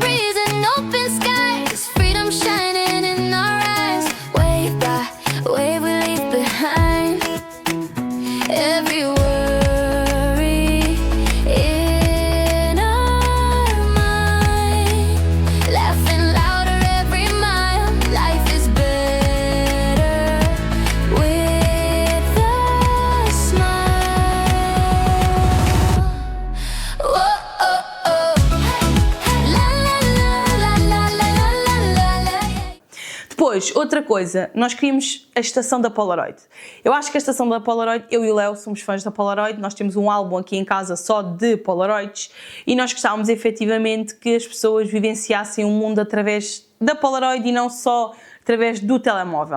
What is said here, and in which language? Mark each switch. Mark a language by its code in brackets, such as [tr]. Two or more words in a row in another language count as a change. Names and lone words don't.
[en] breeze and open skies, freedom shining in our eyes, wave by wave we leave behind, every worry in our mind, laughing louder every mile, life is better with a smile. Whoa, oh, oh. La, la, la, la, la, la, la, la, la. [pt] Depois, outra coisa, nós queríamos a estação da Polaroid. Eu acho que a estação da Polaroid, eu e o Léo somos fãs da Polaroid, nós temos um álbum aqui em casa só de Polaroids e nós gostávamos efetivamente que as pessoas vivenciassem o mundo através da Polaroid e não só através do telemóvel.